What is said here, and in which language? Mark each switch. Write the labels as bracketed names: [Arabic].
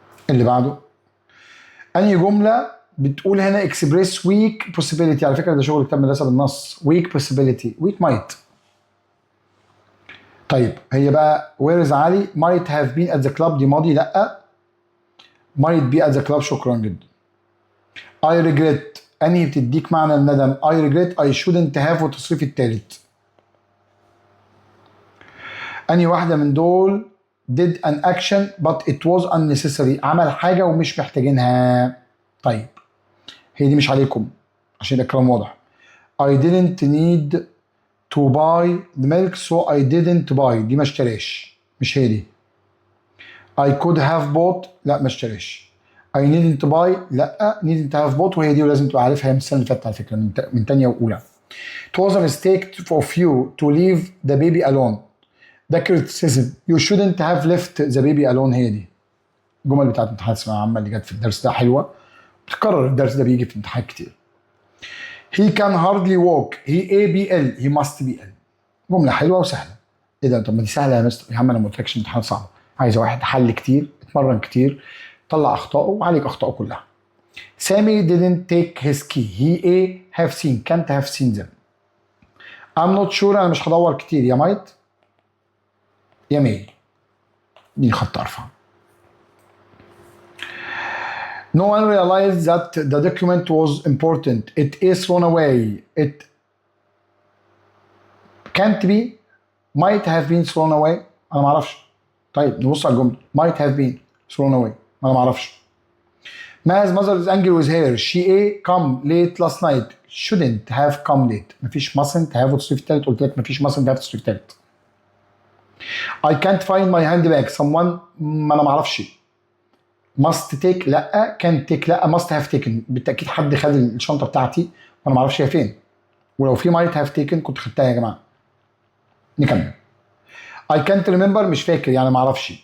[Arabic] اللي بعده انهي جمله بتقول هنا [English] express weak possibility. [Arabic] على فكره ده شغل كتاب مدرسه بالنص. [English] weak possibility. weak might. [Arabic] طيب هي بقى [English] where is [Arabic] علي. [English] might have been at the club [Arabic] دي ماضي لا. [English] might be at the club. [Arabic] شكرا جدا. [English] I regret [Arabic] انهي بتديك معنى الندم. [English] I regret I shouldn't have [Arabic] والتصريف الثالث. انهي واحده من دول [English] did an action but it was unnecessary. [Arabic] عمل حاجه ومش محتاجينها. طيب هي دي مش عليكم عشان يبقى الكلام واضح. [English] I didn't need to buy the milk so I didn't buy. [Arabic] دي ما اشتراش مش هي دي. [English] I could have bought. [Arabic] لا ما اشتراش. [English] I needn't buy. [Arabic] لا [English] needn't have bought [Arabic] وهي دي ولازم تبقى عارفها من السنه اللي فاتت على فكره من تانيه واولى. [English] It was a mistake of you to leave the baby alone. ده criticism. You shouldn't have left the baby alone. [Arabic] هي دي الجمل بتاعت امتحانات الثانويه العامه اللي جت في الدرس ده حلوه، بتكرر الدرس ده بيجي في امتحانات كتير. [English] He can hardly walk. He ABL. He must be ill. جمله حلوه وسهله. [Arabic] ايه ده؟ طب ما دي سهله يا مستر. يا عم انا ما قلتلكش امتحانات صعبه، عايزه واحد حل كتير، اتمرن كتير، طلع اخطائه وعالج اخطائه كلها. [English] Sammy didn't take his key. He have seen. Can't have seen them. I'm not sure. [Arabic] انا مش هدور كتير. يا might يا may. دي خط ارفع. [English] No one realized that the document was important. It is thrown away. It can't be. Might have been thrown away. [Arabic] انا ما اعرفش. طيب نبص على الجمله. [English] Might have been thrown away. [Arabic] انا ما اعرفش. [English] Ma's mother is angry with her. She come late last night. Shouldn't have come late. [Arabic] مفيش [English] mustn't have [Arabic] وتصريف تالت. قلت لك مفيش mustn't have تصريف تالت. [English] I can't find my handbag. [Arabic] Someone ما انا ما اعرفش. [English] must take لا. can't take لا. must have taken [Arabic] بالتاكيد حد خد الشنطه بتاعتي وانا ما اعرفش هي فين. ولو في [English] might have taken [Arabic] كنت خدتها يا جماعه. نكمل. [English] I can't remember [Arabic] مش فاكر يعني ما اعرفش.